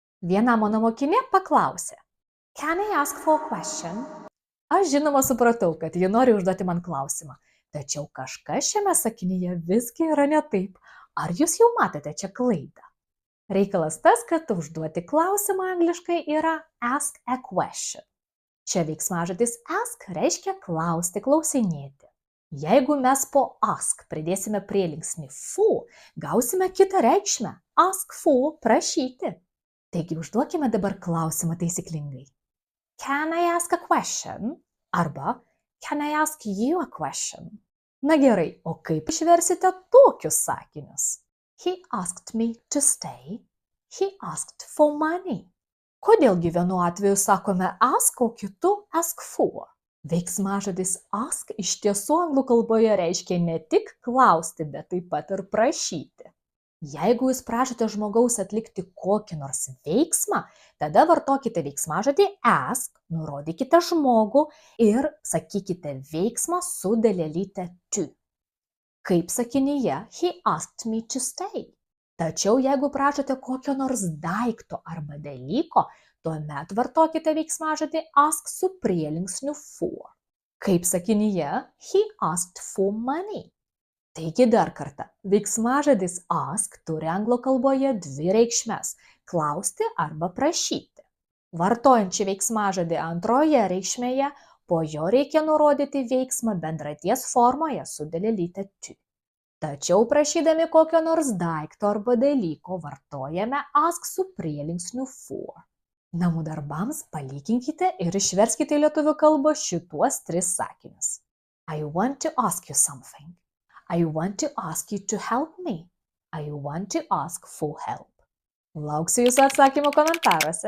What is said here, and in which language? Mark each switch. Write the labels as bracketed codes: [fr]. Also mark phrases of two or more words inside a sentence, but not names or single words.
[lt] Viena mano mokinė paklausė. [en] Can I ask for a question? [lt] Aš žinoma supratau, kad ji nori užduoti man klausimą. Tačiau kažkas šiame sakinyje visgi yra ne taip. Ar jūs jau matote čia klaidą? Reikalas tas, kad užduoti klausimą angliškai yra [en] ask a question. [lt] Čia veiksmažodis ask reiškia klausti, klausinėti. Jeigu mes po ask pridėsime prielinksnį for, gausime kitą reikšmę. [en] Ask for prašyti. [lt] Taigi užduokime dabar klausimą taisyklingai. [en] Can I ask a question? Arba Can I ask you a question? [lt] Na gerai, o kaip išversite tokius sakinius? [en] He asked me to stay. He asked for money. [lt] Kodėlgi vienu atveju sakome ask, o kitu [en] ask for? [lt] Veiksmažodis ask iš tiesų anglų kalboje reiškia ne tik klausti, bet taip pat ir prašyti. Jeigu jūs prašote žmogaus atlikti kokį nors veiksmą, tada vartokite veiksmažodį ask, nurodykite žmogų ir sakykite veiksmą su dalelyte to. Kaip sakinyje [en] he asked me to stay. [lt] Tačiau jeigu prašote kokio nors daikto arba dalyko, tuomet vartokite veiksmažodį ask su prielinksniu for. Kaip sakinyje [en] he asked for money. [lt] Taigi dar kartą, veiksmažodis ask turi anglų kalboje dvi reikšmes – klausti arba prašyti. Vartojant šį veiksmažodį antroje reikšmėje, po jo reikia nurodyti veiksmą bendraties formoje su dalelyte to. Tačiau prašydami kokio nors daikto arba dalyko vartojame ask su prielinksniu for. Namų darbams palyginkite ir išverskite į lietuvių kalbą šituos 3 sakinius. [en] I want to ask you something. I want to ask you to help me. I want to ask for help. [lt] Lauksiu jūsų atsakymų komentaruose.